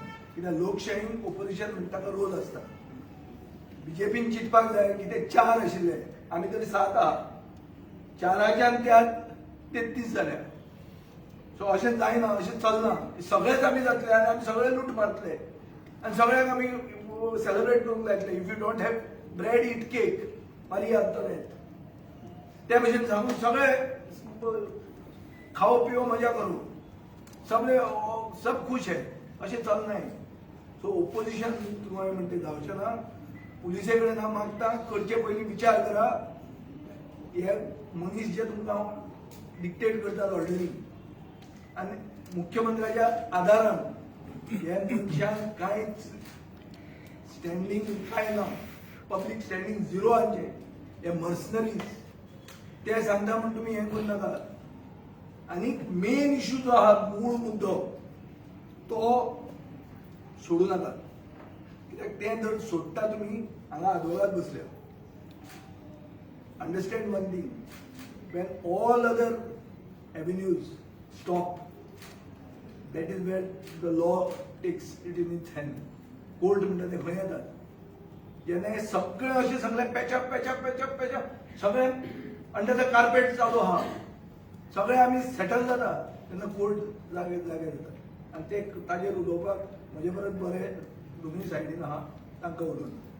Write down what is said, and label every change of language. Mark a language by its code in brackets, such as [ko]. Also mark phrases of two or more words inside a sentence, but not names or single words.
[kok] कित्याक लोकशाहीन ओपोजिशन म्हणटा ताका रोल आसता. BJPन चिंतपाक जाय की ते 4 आशिल्ले, आमी तरी 7 आहा. 4च्यान ते 33 जाल्या. सो अशें जायना, अशें चलना. सगळेच आमी जातले आनी आमी सगळे लूट मारतले आनी सगळ्यांक आमी सेलिब्रेट करूंक लायतले. [en] If you don't have bread eat cake. [kok] मारी हाडटले ते भशेन सांगून सगळे [hi] खाओ पिओ [kok] मजा करू सगळे [hi] सब खुश [kok] आहे असे चलनाय सो ओपोजिशन तुम्हाला म्हणते जावचे ना पुलिसे कडेन हांव मागता करचे पयलीं विचार करा हे मनीस जे तुमकां डिक्टेट करतात ऑर्डरी आनी मुख्यमंत्र्याच्या आदारान हे मनशांक कांयच स्टँडींग काय ना [en] public standing [kok] झिरो हांचे हे मर्सनरीज ते सांगता म्हण तुमी हें करू नाका आनी [en] main issue [kok] जो आहा मूळ मुद्दो तो सोडू नाका कित्याक तें जर सोडटा तुमी हांगा आदवोगाद बसल्या अंडरस्टँड [en] One thing when all other avenues stop that is where the law takes it in its hand [kok] कोर्ट म्हणटा ते खंय येतात जेन्ना हे सगळे अशें सगळें [en] patch-up patch-up patch-up patch-up [kok] सगळें [en] under the carpet [kok] चालू आहा सगळे आमी सेटल जाता तेन्ना कोर्ट जागे जागे जाता आनी ते ताजेर उलोवपाक म्हजे परत बरे दोनूय सायडीन आहा तांकां उलोवन